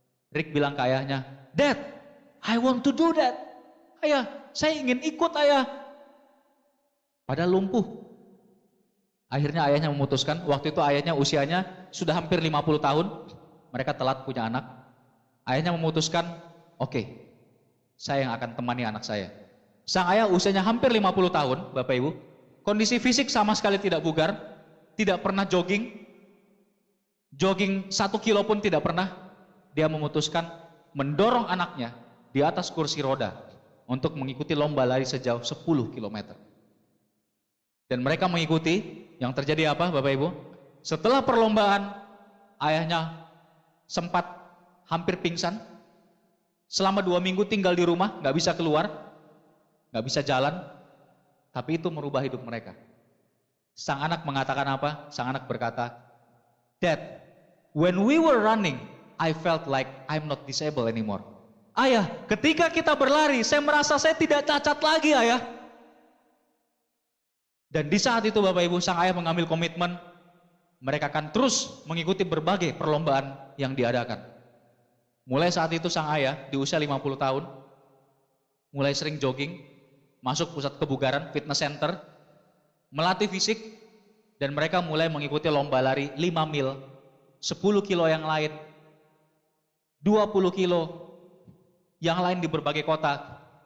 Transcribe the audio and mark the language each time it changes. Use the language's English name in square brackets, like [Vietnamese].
[English] Rick [Indonesian] bilang ke ayahnya, [English] Dad, I want to do that. [Indonesian] Ayah, saya ingin ikut ayah. Padahal lumpuh. Akhirnya ayahnya memutuskan, waktu itu ayahnya usianya sudah hampir 50 tahun, mereka telat punya anak. Ayahnya memutuskan, oke, saya yang akan temani anak saya. Sang ayah usianya hampir 50 tahun, Bapak Ibu. Kondisi fisik sama sekali tidak bugar, tidak pernah jogging 1 kilo pun tidak pernah. Dia memutuskan mendorong anaknya di atas kursi roda untuk mengikuti lomba lari sejauh 10 km. Dan mereka mengikuti. Yang terjadi apa, Bapak Ibu? Setelah perlombaan, ayahnya sempat hampir pingsan. Selama 2 minggu tinggal di rumah, gak bisa keluar, gak bisa jalan. Tapi itu merubah hidup mereka. Sang anak mengatakan apa? Sang anak berkata, [English] "Dad, when we were running, I felt like I'm not disabled anymore." [Indonesian] Ayah, ketika kita berlari, saya merasa saya tidak cacat lagi, ayah. Dan di saat itu Bapak Ibu, sang ayah mengambil komitmen, mereka akan terus mengikuti berbagai perlombaan yang diadakan. Mulai saat itu sang ayah di usia 50 tahun, mulai sering jogging, masuk pusat kebugaran, fitness center, melatih fisik, dan mereka mulai mengikuti lomba lari 5 mil, 10 kilo yang lain, 20 kilo yang lain di berbagai kota.